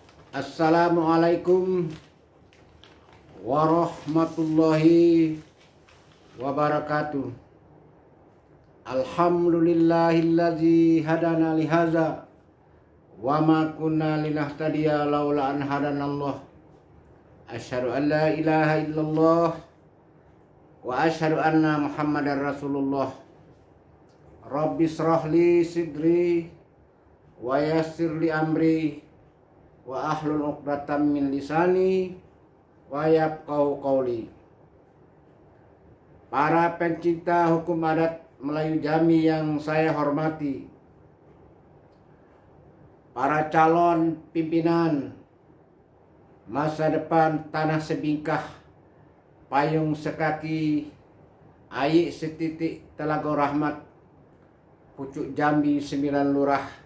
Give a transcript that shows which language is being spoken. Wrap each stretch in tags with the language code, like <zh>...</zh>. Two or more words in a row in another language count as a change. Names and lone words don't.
<ar>السلام عليكم ورحمة الله وبركاته. الحمد لله الذي هدانا لهذا وما كنا لنهتدي لولا أن هدانا الله. أشهد أن لا إله إلا الله وأشهد أن محمدا رسول الله. رب اشرح لي صدري ويسر لي أمري واحلل عقدة من لساني يفقهوا قولي.</ar> <id>Para pencinta hukum adat Melayu Jambi yang saya hormati, para calon pimpinan masa depan Tanah Sebingkah, Payung Sekaki, Ayik Setitik Telaga Rahmat, Pucuk Jambi 9 Lurah,</id>